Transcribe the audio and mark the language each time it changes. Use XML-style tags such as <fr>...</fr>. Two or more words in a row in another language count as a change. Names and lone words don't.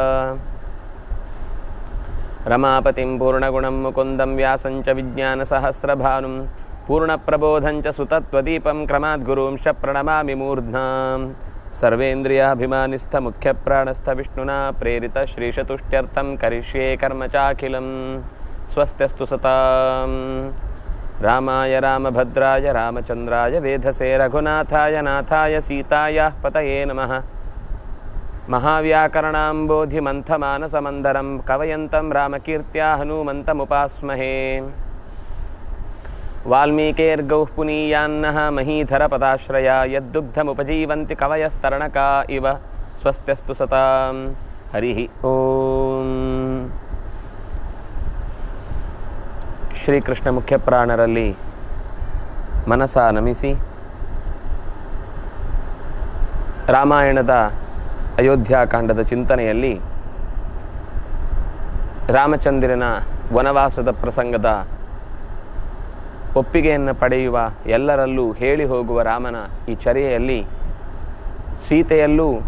<sa>ರಮಾಪತಿಂ ಪೂರ್ಣಗುಣಂ ಮುಕುಂದಂ ವ್ಯಾಸಂಚ ವಿಜ್ಞಾನಸಹಸ್ರಭಾನುಂ ಪೂರ್ಣಪ್ರಬೋಧಂಚ ಸುತತ್ವದೀಪಂ ಕ್ರಮಾದ್ಗುರುಂಶ ಪ್ರಣಮಾಮಿ ಮೂರ್ಧ್ನಾಂ ಸರ್ವೇಂದ್ರಿಯಾಭಿಮಾನಿಸ್ಥ ಮುಖ್ಯಪ್ರಾಣಸ್ಥ ವಿಷ್ಣುನಾ ಪ್ರೇರಿತ ಶ್ರೀಶತುಷ್ಟ್ಯರ್ಥಂ ಕರಿಷ್ಯೇ ಕರ್ಮ ಚಾಖಿಲಂ ಸ್ವಸ್ತ್ಯಸ್ತು ಸತಾಂ ರಾಮಾಯ ರಾಮಭದ್ರಾಯ ರಾಮಚಂದ್ರಾಯ ವೇಧಸೇ ರಘುನಾಥಾಯ ನಾಥಾಯ ಸೀತಾಯ ಪತಯೇ ನಮಃ ಮಹಾವ್ಯಾಕರಣಾಂಬೋಧಿಮಂಥಮಾನಸಮಂದರಂ ಕವಯಂತಂ ರಾಮಕೀರ್ತ್ಯಾ ಹನುಮಂತಮುಪಾಸ್ಮಹೇ ವಾಲ್ಮೀಕೇರ್ಗೌಃ ಪುನೀಯಾನ್ನಃ ಮಹೀಧರಪದಾಶ್ರಯ ಯದ್ದುಗ್ಧಮುಪಜೀವಂತಿ ಕವಯಸ್ತರಣಕಾ ಇವ ಸ್ವಸ್ತ್ಯಸ್ತು ಸತಾಂ ಹರಿ ಓಂ.</sa> <kn>ಶ್ರೀಕೃಷ್ಣ ಮುಖ್ಯಪ್ರಾಣರಲ್ಲಿ ಮನಸ ನಮಿಸಿ ರಾಮಾಯಣದ ಅಯೋಧ್ಯಾಕಾಂಡದ ಚಿಂತನೆಯಲ್ಲಿ ರಾಮಚಂದ್ರನ ವನವಾಸದ ಪ್ರಸಂಗದ ಒಪ್ಪಿಗೆಯನ್ನು ಪಡೆಯುವ ಎಲ್ಲರಲ್ಲೂ ಹೇಳಿ ಹೋಗುವ ರಾಮನ ಈ ಚರ್ಯೆಯಲ್ಲಿ ಸೀತೆಯಲ್ಲೂ</kn>